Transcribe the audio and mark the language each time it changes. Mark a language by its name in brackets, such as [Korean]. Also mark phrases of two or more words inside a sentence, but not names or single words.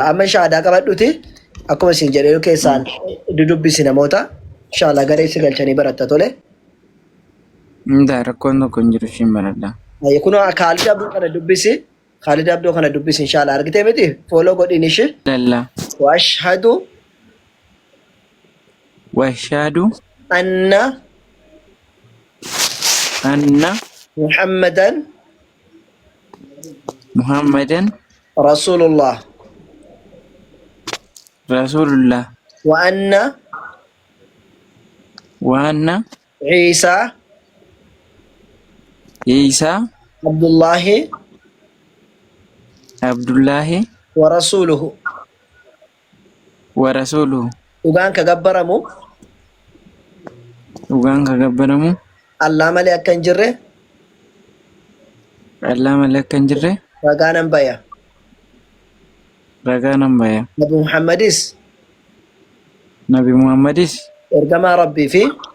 [Oromo] Amma shahaadaa qabadhuti akkuma isin jedhee keessaan dudubbisi namoota inshallah garee si galchanii baratta tole. Inda rakkoon tokko hin jiru shin barada. Ayyee kunoo Khalid Abduu kana dubbisi. Khalid Abduu kana dubbisi inshallah argitee miti follow godhiin ishee. [Arabic] Lalla. واشهد أن محمدا رسول الله وأن عيسى عبد الله ورسوله [Oromo] Ugaan ka gabbaramu Allah malee akka hin jirre ragaa nan baya Nabi Muhammadis ergamaa Rabbii fi